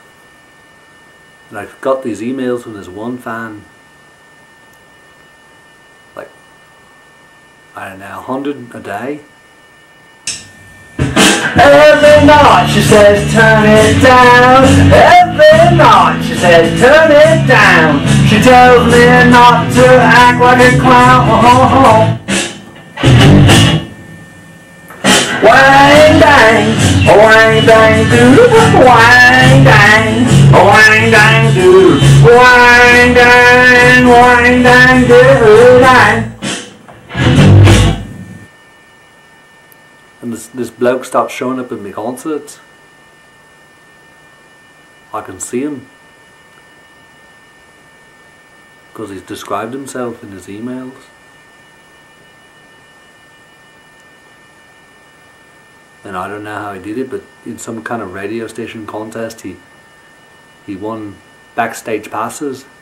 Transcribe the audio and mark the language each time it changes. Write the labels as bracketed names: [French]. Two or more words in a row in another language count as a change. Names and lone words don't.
[English] And I've got these emails from this one fan, like, I don't know, 100 a day. Every night she says turn it down. Every night she says turn it down. She tells me not to act like a clown. Wang dang, wang dang doo, wang dang, wang dang doo, wang dang doo dang. And this bloke starts showing up at my concerts. I can see him because he's described himself in his emails. And I don't know how he did it, but in some kind of radio station contest he won backstage passes.